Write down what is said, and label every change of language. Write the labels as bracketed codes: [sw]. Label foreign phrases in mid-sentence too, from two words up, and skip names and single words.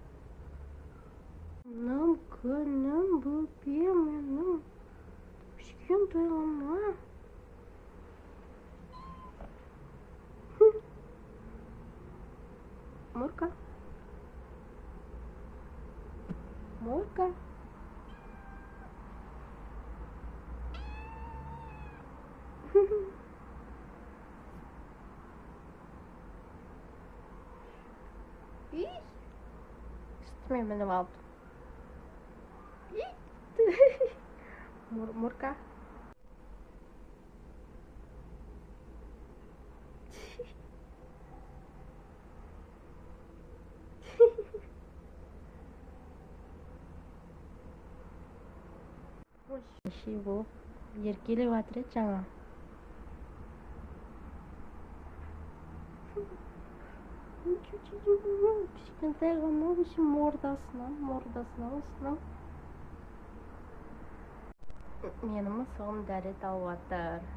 [kk] Күнім бөпем менің. Кішкентай ғана. Мурка. Мурка. [tr] Üstüme benim aldım. Murka. Şey bu. [kk] Еркелеп жатыр еді жаңа. Кішкентай ғана мордасынан. Менің мысығым дәрет алып жатыр.